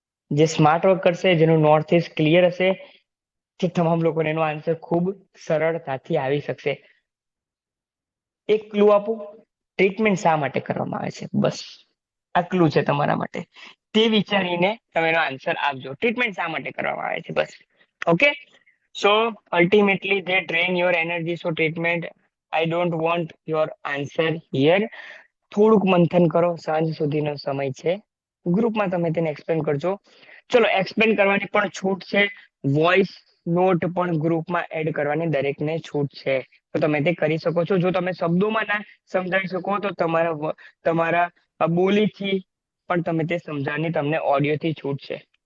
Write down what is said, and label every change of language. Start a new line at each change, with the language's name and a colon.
Gujarati: જે smart work કરશે, જેનું નોર્થ ઇસ્ટ ક્લિયર હશે, તે તમામ લોકોને એનો આન્સર ખૂબ સરળતાથી આવી શકશે. એક ક્લુ આપું, ટ્રીટમેન્ટ શા માટે કરવામાં આવે છે, બસ આ ક્લુ છે તમારા માટે. તે વિચારીને તમે એનો આન્સર આપજો. ટ્રીટમેન્ટ શા માટે કરવામાં આવે છે, બસ.
English: Okay, so ultimately they drain your energy, so treatment, I don't want your answer here.
Gujarati: થોડુંક મંથન કરો, સાંજ સુધીનો સમય છે, ગ્રુપમાં તમે તેને એક્સપ્લેન કરજો. ચલો, એક્સપ્લેન કરવાની પણ છૂટ છે, વોઇસ નોટ પણ ગ્રુપમાં એડ કરવાની દરેકને છૂટ છે, તો તમે તે કરી શકો છો. જો તમે શબ્દોમાં ના સમજાવી શકો તો તમારા બોલીથી પણ તમે તે સમજાવવાની તમને ઓડિયોથી છૂટ છે.